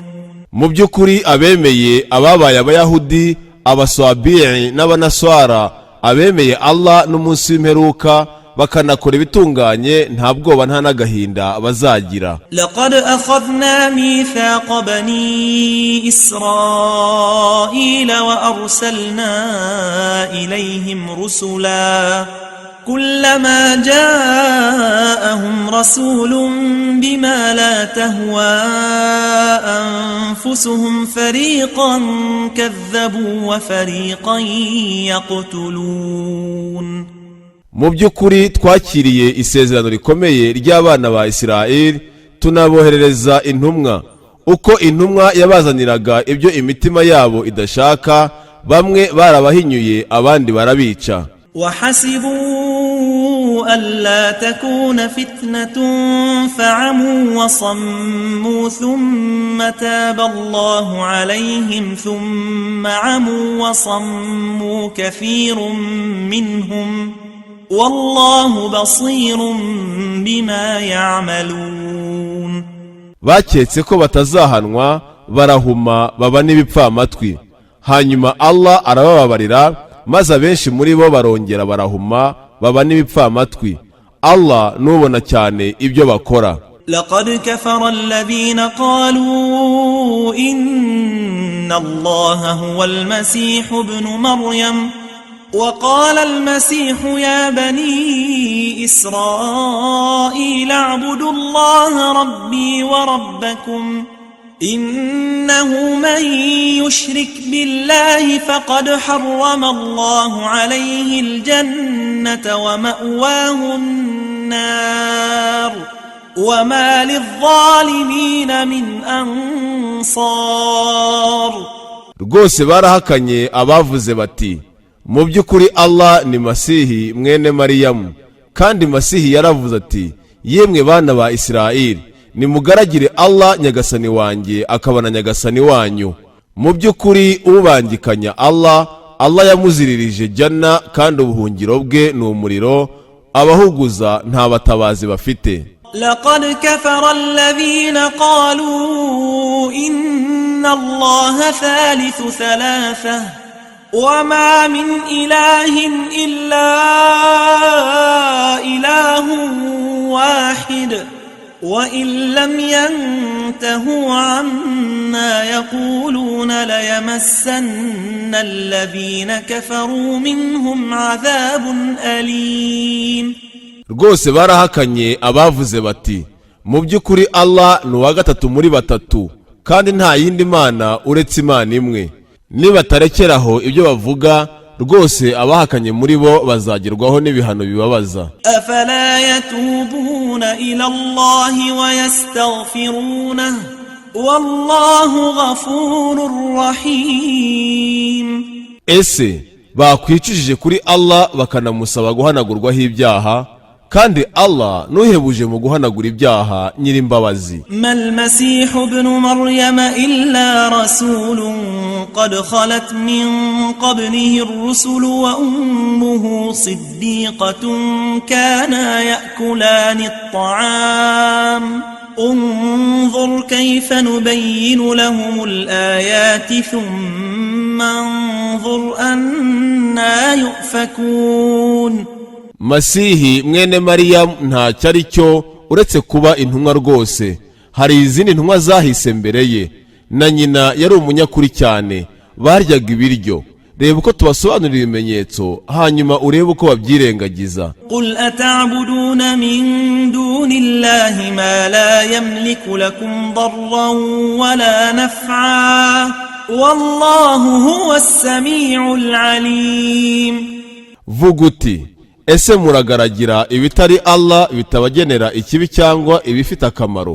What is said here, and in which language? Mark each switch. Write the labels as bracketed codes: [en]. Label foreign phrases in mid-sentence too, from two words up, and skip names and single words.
[rw] Mu by'ukuri abemeye ababaye Abayahudi, Abasabi'i n'Abanaswara, abemeye Allah n'umunsi w'imperuka bakanakora ibitunganye nta bwoba nta n'agahinda bazagira. [ar] لقد أخذنا ميثاق بني إسرائيل وأرسلنا إليهم رسلا كلما جاءهم رسول بما لا تهوى أنفسهم فريقا كذبوا وفريقا يقتلون. [rw] Mu by'ukuri twakiriye isezerano rikomeye ry'abana ba Isirayeli tunaboherereza intumwa. Uko intumwa yabazaniraga ibyo imitima yabo idashaka, bamwe barabahinyuye abandi barabica. [ar] وحسبوا ألا تكون فتنة فعموا وصموا ثم تاب الله عليهم ثم عموا وصموا كثير منهم والله بصير بما يعملون. [rw] baketse ko batazahanwa barahuma baba n'ibipfamatwi, hanyuma Allah arabababarira maze abenshi muri bo barongera barahuma baba n'ibipfamatwi. Allah nubona cyane ibyo bakora. [ar] لقد كفر الذين قالوا إن الله هو المسيح ابن مريم وقال المسيح يا بني إسرائيل اعبدوا الله ربي وربكم إنه من يشرك بالله فقد حرم الله عليه الجنة ومأواه النار وما للظالمين من أنصار. [rw] Rwose barahakanye abavuze bati mu by'ukuri Allah ni Masihi mwene Mariyamu, kandi Masihi yaravuze ati yemwe bana ba Isirayeli nimugaragire Allah Nyagasani wanjye akaba na Nyagasani wanyu. Mu by'ukuri ubangikanya Allah yamuziririje Janna, kandi ubuhungiro bwe ni umuriro, abahuguza nta batabazi bafite. [ar] لقد كفر الذين قالوا إن الله ثالث ثلاثة وما من إله إلا إله واحد وإن لم ينتهوا عما يقولون ليمسن الذين كفروا منهم عذاب أليم. [rw] Rwose barahakanye abavuze bati mu by'ukuri Allah ni uwa gatatu muri batatu, kandi nta yindi mana uretse Imana imwe. Nibatarekeraho ibyo bavuga, rwose abahakanye muri bo bazagerwaho n'ibihano bibabaza. [ar] أفلا يتوبون إلى الله ويستغفرون والله غفور رحيم. [rw] Ese bakwicujije kuri Allah bakanamusaba guhanagurwaho ibyaha, kandi Allah nuhebuje mu guhanagura ibyaha nyirimbabazi. [ar] ما المسيح ابن مريم إلا رسول قد خلت من قبله الرسل وأمه صديقة كانا يأكلان الطعام انظر كيف نبين لهم الآيات ثم انظر أنا يؤفكون. [rw] Masihi mwene Mariyamu ntacyo ari cyo uretse kuba intumwa rwose. Hari izindi ntumwa zahise mbere ye, na nyina yari umunyakuri cyane, baryaga ibiryo. Reba uko tubasobanurira ibimenyetso, hanyuma urebe uko babyirengagiza. [ar] قل أتعبدون من دون الله ما لا يملك لكم ضرا ولا نفعا والله هو السميع العليم. [rw] Vuga uti, ese muragaragira ibitari Allah bitabagenera ikibi cyangwa ibifite akamaro?